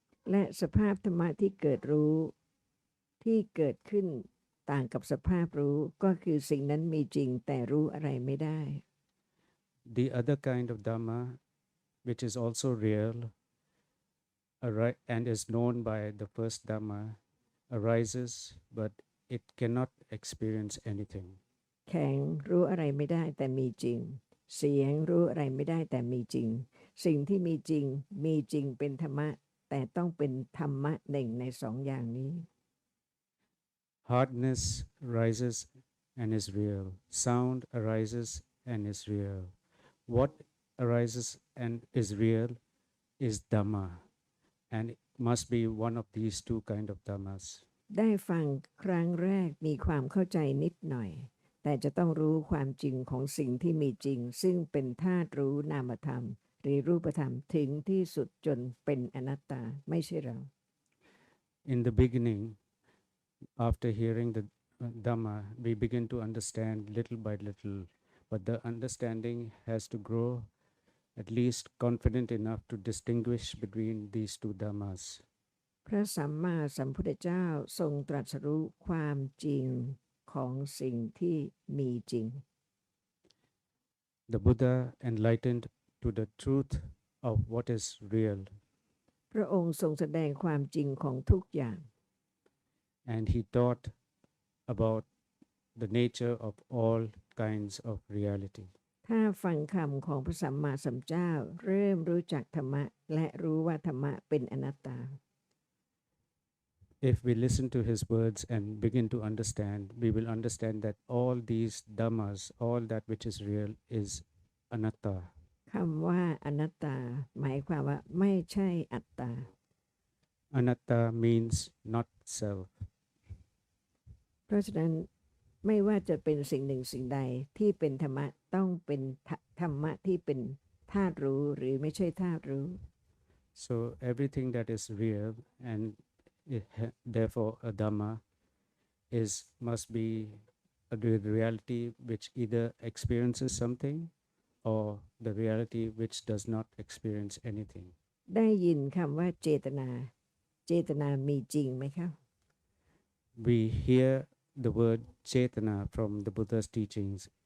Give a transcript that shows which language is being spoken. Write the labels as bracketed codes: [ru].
[th] และสภาพธรรมะที่เกิดรู้ ที่เกิดขึ้นต่างกับสภาพรู้ก็คือสิ่งนั้นมีจริงแต่รู้อะไรไม่ได้ [en] The other kind of Dhamma, which is also real and is known by the first Dhamma, arises, but it cannot experience anything. [th] แข็งรู้อะไรไม่ได้แต่มีจริงเสียงรู้อะไรไม่ได้แต่มีจริงสิ่งที่มีจริงมีจริงเป็นธรรมะแต่ต้องเป็นธรรมะหนึ่งในสองอย่างนี้ [en] Hardness rises and is real. Sound arises and is real. What arises and is real is Dhamma, and it must be one of these two kind of Dhammas. [th] ได้ฟังครั้งแรกมีความเข้าใจนิดหน่อยแต่จะต้องรู้ความจริงของสิ่งที่มีจริงซึ่งเป็นธาตุรู้นามธรรมหรือรูปธรรมถึงที่สุดจนเป็นอนัตตาไม่ใช่เรา [en] In the beginning, after hearing the Dhamma, we begin to understand little by little, but the understanding has to grow at least confident enough to distinguish between these two Dhammas. [th] พระสัมมาสัมพุทธเจ้าทรงตรัสรู้ความจริงของสิ่งที่มีจริง [en] The Buddha enlightened to the truth of what is real, [th] พระองค์ทรงแสดงความจริงของทุกอย่าง [en] and he taught about the nature of all kinds of reality. [th] ถ้าฟังคำของพระสัมมาสัมพุทธเจ้าเริ่มรู้จักธรรมะและรู้ว่าธรรมะเป็นอนัตตา [en] If we listen to his words and begin to understand, we will understand that all these dhammas, all that which is real, is anatta. [th] คำว่าอนัตตาหมายความว่าไม่ใช่อัตตา [en] Anatta means not self. [th] เพราะฉะนั้นไม่ว่าจะเป็นสิ่งหนึ่งสิ่งใดที่เป็นธรรมะต้องเป็นธรรมะที่เป็นธาตุรู้หรือไม่ใช่ธาตุรู้ [en] So everything that is real and therefore a dhamma must be a reality which either experiences something or the reality which does not experience anything. [th] ได้ยินคำว่าเจตนา เจตนามีจริงไหมครับ [en] We hear the word chetana from the Buddha's teachings.